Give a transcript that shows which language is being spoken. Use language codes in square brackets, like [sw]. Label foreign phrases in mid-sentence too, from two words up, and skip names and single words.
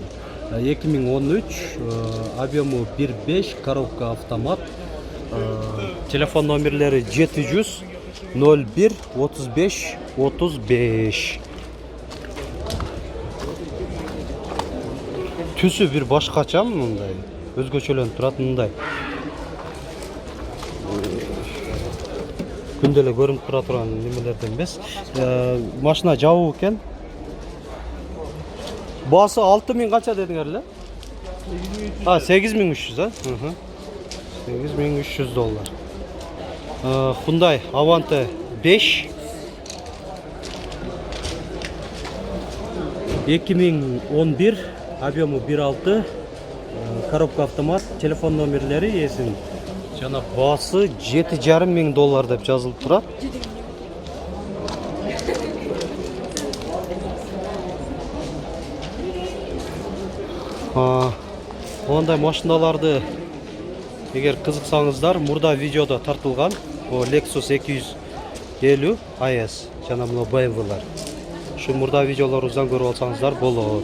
[ru] 2013, объему 1.5, коробка автомат. [ky] Телефон номерлері 700 01 35 35. Түсі бір башқача мындай, өзгөчөлөнүп турат мындай. Күнделе көрүнүп тура турган немелерден эмес. Машина жабуу экен. Баасы 6.000 канча дедиңер эле? 8.300, $8.300. Hyundai Avante 5 2011, [ru] объему 1.6, коробка автомат, [ky] телефон номерлери есін. Жана баасы $7,500 деп жазылып турат. Ондай машиналарды егер кызыксаңыздар, мурда видеода тартылган Lexus 250 IS жана мына BMW-лар. Ушу мурда видеолорубуздан көрүп алсаңыздар болот.